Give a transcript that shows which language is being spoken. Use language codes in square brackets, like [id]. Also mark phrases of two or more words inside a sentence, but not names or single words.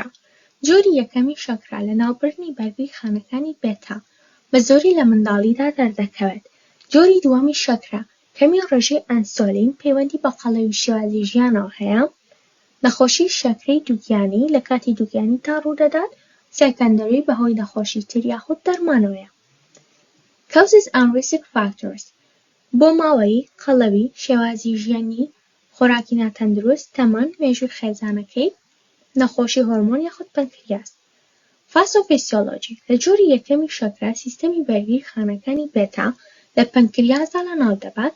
[ckb] جۆری یەکەمی شەکرا لە ناوبردنی بەرگری خانەکانی بێتا بە زۆری لە منداڵیدا دەردەکەوێت. جۆری دووەمی شەکرا کەمی ڕێژەی ئەنسۆلین پەیوەندی بە قەڵەوی شێوازی ژیانەوە هەیە. نەخۆشی شەکرەی دووگیانی لە کاتی دووگیانیدا ڕوودەدات سەکەندەری بەهۆی نەخۆشی تر یاخود دەرمانەوەیە. [en] Causes and risk factors [ckb] بۆ ماوەی قەڵەوی شێوازی ژیانی خۆراکی ناتەندروست تەمەن مێژووی خێزانەکەی نەخۆشی هۆرمۆن یاخود پەنکریاس. فاسۆفیسیۆلۆجی لە جۆری یەکەمی شەکرا سیستەمی بەرگری خانەکانی بێتا لە پەنکریاسدا لەناو دەبات.